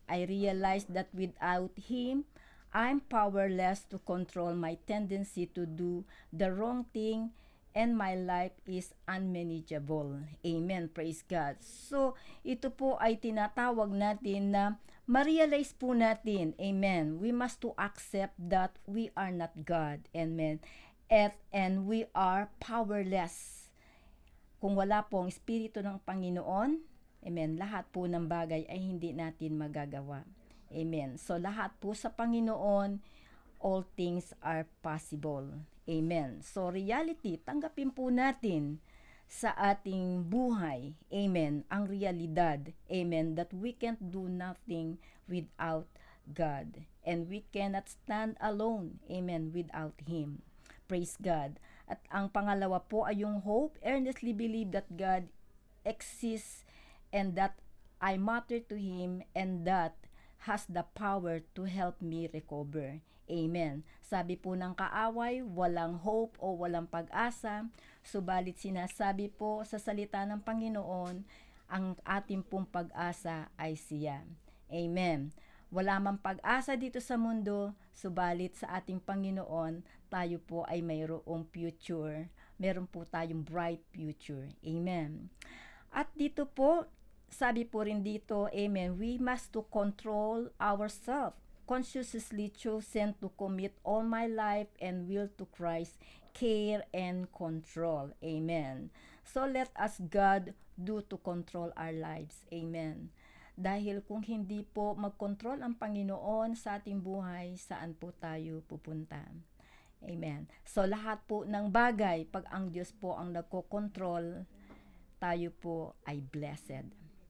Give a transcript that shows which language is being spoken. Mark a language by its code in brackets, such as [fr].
[en] I realize that without Him, I'm powerless to control my tendency to do the wrong thing, and my life is unmanageable. [tl] Amen. [en] Praise God. [tl] So, ito po ay tinatawag natin na ma-realize po natin. Amen. [en] We must to accept that we are not God. Amen. And we are powerless. [tl] Kung wala pong Espiritu ng Panginoon, amen, lahat po ng bagay ay hindi natin magagawa. Amen. So, lahat po sa Panginoon, [en] all things are possible. [tl] Amen. So, reality, tanggapin po natin sa ating buhay, amen, ang realidad, amen, [en] that we can't do nothing without God. And we cannot stand alone, amen, without Him. Praise God. [tl] At ang pangalawa po ay yung hope. [en] Earnestly believe that God exists and that I matter to Him and that has the power to help me recover. Amen. [tl] Sabi po ng kaaway, walang hope o walang pag-asa, subalit sinasabi po sa salita ng Panginoon, ang ating pong pag-asa ay siya. Amen. Wala mang pag-asa dito sa mundo, subalit sa ating Panginoon, tayo po ay mayroong future. Meron po tayong bright future. Amen. At dito po, sabi po rin dito, [en] amen, we must to control ourselves, consciously chosen to commit all my life and will to Christ, care and control. Amen. So let us God do to control our lives. Amen. [tl] Dahil kung hindi po mag-control ang Panginoon sa ating buhay, saan po tayo pupunta? Amen. So lahat po ng bagay, pag ang Diyos po ang nagko-control, tayo po ay blessed.